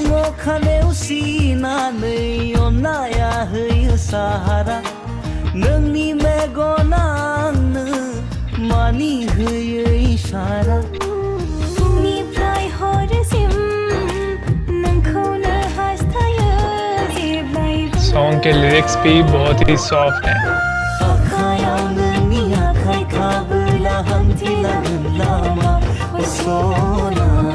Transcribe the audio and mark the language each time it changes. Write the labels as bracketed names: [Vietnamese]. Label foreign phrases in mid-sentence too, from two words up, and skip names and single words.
[Bodo] नोंनि मेगना आंनो मानि होयो इशारा। फुंनिफ्राय हरसिम नोंखौनो हास्थायो जेब्लायबो। [Hindi] सॉन्ग के लिरिक्स भी बहुत ही सॉफ्ट हैं। [Bodo] आखायाव नोंनि आखाइ थाबोला हान्थिलांगोन लामा सना।